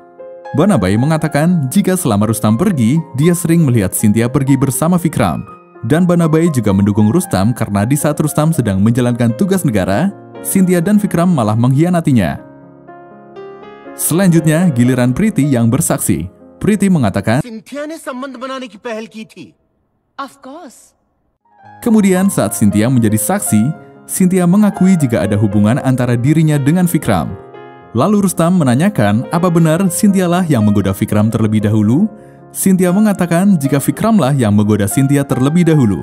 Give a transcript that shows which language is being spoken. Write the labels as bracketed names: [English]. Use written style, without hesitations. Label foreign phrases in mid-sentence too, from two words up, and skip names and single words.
[Indonesian] Banabai mengatakan jika selama Rustam pergi, dia sering melihat Cynthia pergi bersama Vikram. Dan Banabai juga mendukung Rustam karena di saat Rustam sedang menjalankan tugas negara, Cynthia dan Vikram malah mengkhianatinya. Selanjutnya, giliran Priti yang bersaksi. Priti mengatakan, [Hindi] सिंथिया ने संबंध बनाने की पहल की थी। [English] Of course. [Indonesian] kemudian saat Cynthia menjadi saksi, Cynthia mengakui jika ada hubungan antara dirinya dengan Vikram. Lalu Rustam menanyakan apa benar Cynthia lah yang menggoda Vikram terlebih dahulu. Cynthia mengatakan jika Vikramlah yang menggoda Cynthia terlebih dahulu.